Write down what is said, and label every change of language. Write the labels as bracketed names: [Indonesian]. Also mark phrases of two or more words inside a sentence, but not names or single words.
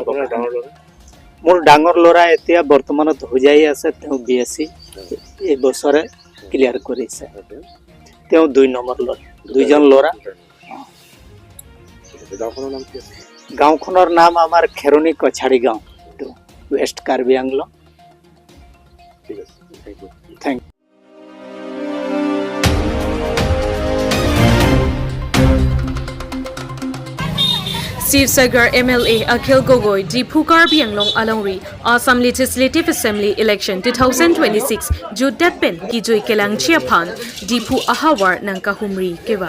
[Assamese] মোৰ ডাঙৰ ল'ৰা এতিয়া বৰ্তমানত হৈ যাই আছে, তেওঁ BSc এই বছৰে ক্লিয়াৰ কৰিছে। তেওঁ 2 নম্বৰ ল'ৰা, 2জন ল'ৰা। গাঁওখনৰ নাম আমাৰ খেৰণী কছাৰী গাঁও, ৱেষ্ট কাৰ্বি আংলং। [English] thank you. [Karbi] Sivsagar MLA Akhil Gogoi, Dipu Karbi Anglong Alongri, Assam Legislative Assembly Election 2026, Judat Pen, Gijoi Kelang Chia Phan, Dipu Ahawar Nankahumri Keva.